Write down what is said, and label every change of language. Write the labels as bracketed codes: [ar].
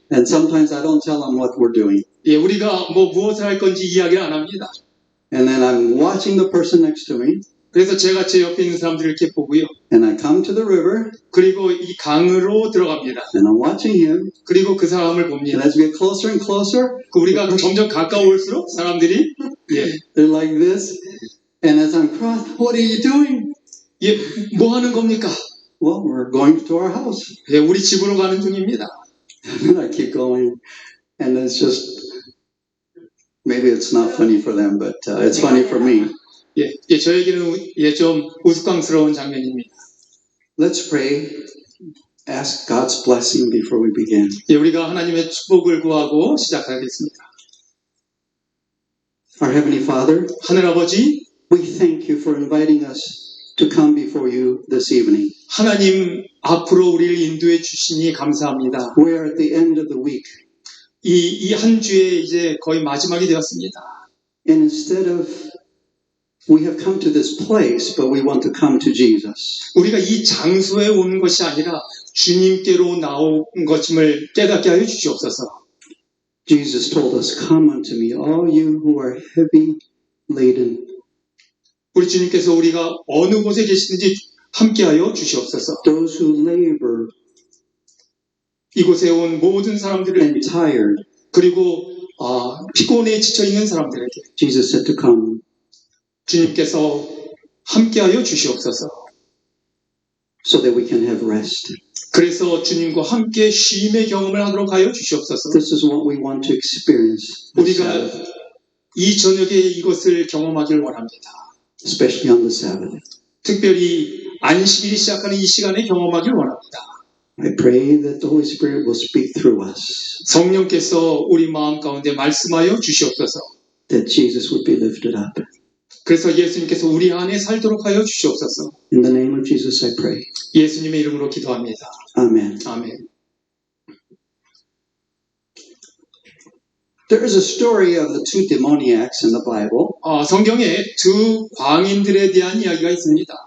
[en] And sometimes I don't tell them what we're doing. [ko] 예, 우리가 무엇을 할 건지 이야기를 안 합니다. [en] And then I'm watching the person next to me. [ko] 그래서 제가 제 옆에 있는 사람들을 이렇게 보고요. [en] And I come to the river. [ko] 그리고 이 강으로 들어갑니다. [en] And I'm watching him. [ko] 그리고 그 사람을 [en] And [ko] 봅니다. [en] as we get closer and closer, [ko] 우리가 점점 가까울수록 사람들이 예, [en] they're like this. And as I'm crossing, what are you doing? [ko] 예, 뭐 하는 겁니까? [en] Well, we're going to our house. [ko] 예, 우리 집으로 가는 중입니다. [en] And I keep going. And it's just, maybe it's not funny for them, but it's funny for me. [ko] 예, 저에게는 좀 우스꽝스러운 장면입니다. [en] Let's pray. Ask God's blessing before we begin. [ko] 예, 우리가 하나님의 축복을 구하고 시작하겠습니다. [en] Our Heavenly Father, [ko] 하늘아버지, [en] we thank you for inviting us to come before you this evening. [ko] 하나님 앞으로 우리를 인도해 주시니 감사합니다. [en] We are at the end of the week. [ko] 이 한 주에 이제 거의 마지막이 되었습니다. [en] And instead of, we have come to this place, but we want to come to Jesus. [ko] 우리가 이 장소에 온 것이 아니라 주님께로 나온 것임을 깨닫게 하여 주시옵소서. [en] Jesus told us, come unto me, all you who are heavy laden. [ko] 우리 주님께서 우리가 어느 곳에 계시든지 함께하여 주시옵소서. [en] Those who labor [ko] 이곳에 온 모든 사람들을 [en] and tired. [ko] 그리고 피곤에 지쳐있는 사람들에게 [en] Jesus said to come. [ko] 주님께서 함께하여 주시옵소서. [en] So that we can have rest. [ko] 그래서 주님과 함께 쉼의 경험을 하도록 하여 주시옵소서. [en] This is what we want to experience. this [ko] 우리가 [en] Sabbath, [ko] 이 저녁에 이것을 경험하길 원합니다. [en] especially on the Sabbath. [ko] 특별히 안식일이 시작하는 이 시간에 경험하길 원합니다. [en] I pray that the Holy Spirit will speak through us, [ko] 성령께서 우리 마음 가운데 말씀하여 주시옵소서. [en] that Jesus would be lifted up. [ko] 그래서 예수님께서 우리 안에 살도록 하여 주시옵소서. [en] In the name of Jesus I pray. [ko] 예수님의 이름으로 기도합니다. [en] Amen. [ko] 아멘. [en] There is a story of the two demoniacs in the Bible, [ko] 성경에 두 광인들에 대한 이야기가 있습니다.